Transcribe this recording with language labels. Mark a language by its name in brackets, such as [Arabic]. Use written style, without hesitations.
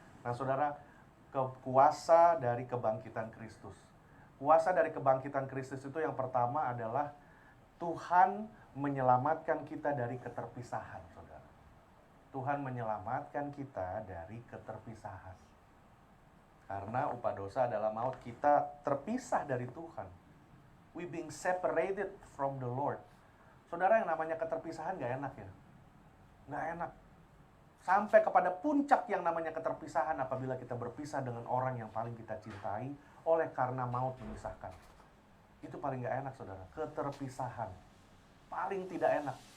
[Indonesian] Nah, saudara, kuasa dari kebangkitan Kristus. Kuasa dari kebangkitan Kristus itu yang pertama adalah Tuhan menyelamatkan kita dari keterpisahan, saudara. Tuhan menyelamatkan kita dari keterpisahan. Karena upah dosa adalah maut, kita terpisah dari Tuhan. [English] We being separated from the Lord. [Indonesian] Saudara, yang namanya keterpisahan gak enak ya? Gak enak. Sampai kepada puncak yang namanya keterpisahan apabila kita berpisah dengan orang yang paling kita cintai oleh karena maut memisahkan. Itu paling gak enak, saudara. Keterpisahan. Paling tidak enak.